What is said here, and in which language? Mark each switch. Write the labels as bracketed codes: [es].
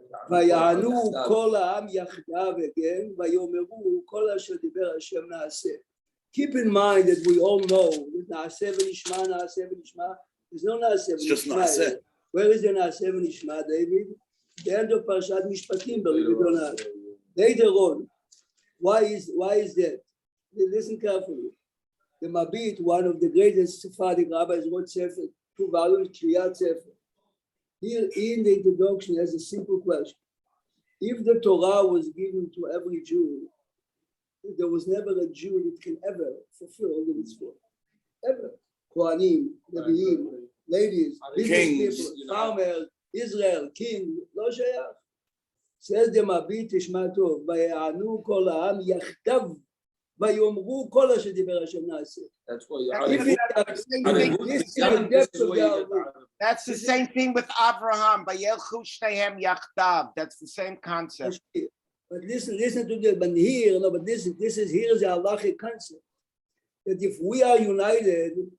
[he] ויענו כל העם יחדיו [en] again, [he] ויאמרו כל אשר דיבר השם נעשה. [en] Keep in mind that we all know that [he] נעשה ונשמע, נעשה ונשמע. [en] There's no [he] נעשה ונשמע. [en] It's just נעשה. Where is the [he] נעשה ונשמע, [en] David? The end of Perashat Mishpatim, believe it or not. Later on, why is that? Listen carefully. The Mabit, one of the greatest Sephardic rabbis, wrote Sefer, 2 volumes, Kriyat Sefer. Here in the introduction has a simple question. If the Torah was given to every Jew, there was never a Jew that can ever fulfill all the mitzvot. Ever. Kohanim, Leviim, ladies, business people, farmers, Israel, king, [he] לא שייך. [en] Says the Mabit, [he] תשמע טוב, ויענו כל העם יחדיו, ויאמרו כל אשר דיבר השם נעשה. [en] That's why That's the same thing with Abraham. [he] Vayelchu shteihem yachdav. [en] That's the same concept. But listen to this. But here, no, but this is here is the halachic concept that if we are united,